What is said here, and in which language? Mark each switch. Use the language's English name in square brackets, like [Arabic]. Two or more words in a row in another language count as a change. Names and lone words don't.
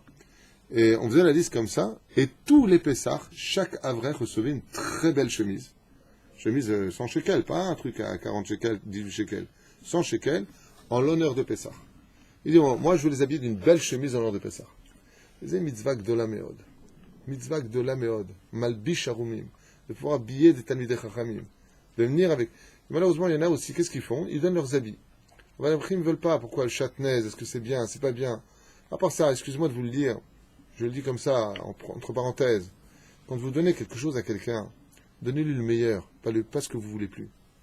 [French] Et on faisait la liste comme ça, et tous les Pessah, chaque Avrech recevait une très belle chemise. Chemise 100 shekels, pas un truc à 40 shekels, 18 shekels. 100 shekels, en l'honneur de Pessah. Il dit, moi je veux les habiller d'une belle chemise en l'honneur de Pessah. Il disait, [Hebrew] מצוה גדולה מאד. מצוה גדולה מאד. מלביש ערומים. [French] De pouvoir habiller des [Hebrew] תלמידי חכמים. [French] De venir avec... Malheureusement, il y en a aussi, qu'est-ce qu'ils font? Ils donnent leurs habits. Les abrichim ne veulent pas. Pourquoi le chatnaise? Est-ce que c'est bien? C'est pas bien? À part ça, excuse-moi de vous le dire. Je le dis comme ça, entre parenthèses. Quand vous donnez quelque chose à quelqu'un, donnez-lui le meilleur, pas ce que vous voulez plus.